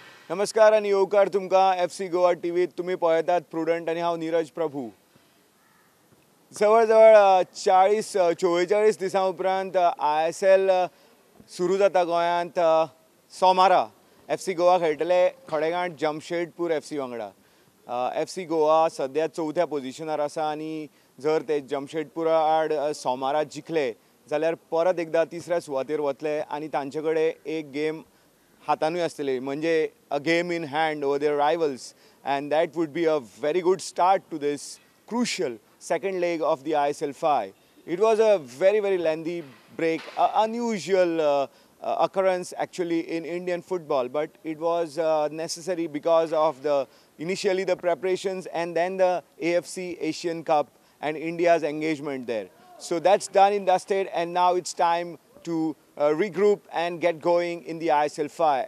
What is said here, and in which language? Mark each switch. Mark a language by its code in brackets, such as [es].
[gom] नमस्कार आणि येवकार तुमकां FC गोवा टीव्हीत तुम्ही पळयतात प्रुडंट आणि हांव नीरज प्रभू. जवळ जवळ 44 दिसां उपरांत ISL सुरू जाता गोंयांत. सोमारा FC गोवा खेळटले खडेगांठ जमशेदपूर FC वांगडा. FC गोवा सद्या 4थ्या पोझिशनार आसा आणि जर ते जमशेदपुरा आड सोमारा जिखले जाल्यार परत एकदा तिसऱ्या सुवातेर वतले आणि तांचे कडेन एक गेम हातानूय आसतली म्हणजे [en] a game in hand over their rivals, and that would be a very good start to this crucial second leg of the ISL 5. It was a very lengthy break, unusual occurrence actually in Indian football, but it was necessary because of the initially the preparations and then the AFC Asian Cup and India's engagement there. So that's done and dusted, and now it's time to regroup and get going in the ISL 5.